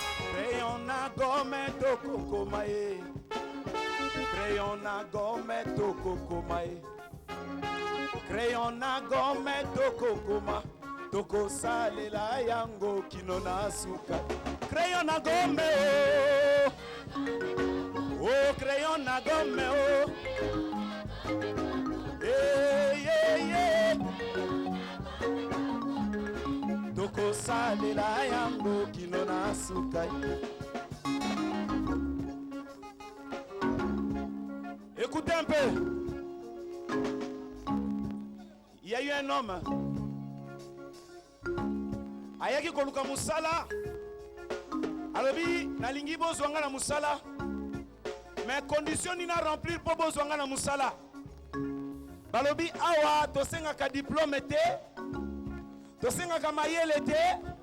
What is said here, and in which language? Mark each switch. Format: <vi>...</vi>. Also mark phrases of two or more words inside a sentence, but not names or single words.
<ln>Crayon na gomme tokokoma ye. Crayon na gomme tokokoma ye. Crayon na gome tokokoma, tokosalela yango kino na suka. Crayon na gome, oh. Oh, crayon na gome, oh. Eh, yeah, yeah. Tokosalela yango kino na suka.</ln> <fr>Écoutez un peu. Il y a eu un homme.</fr> <ln>Ayaki koluka musala. Alobi, "Nalingi bozwanga na musala." Mais condition ni na remplir po bozwanga na musala. Balobi, "Awa, tosengaka diplôme te. Tosengaka mayele te."</ln>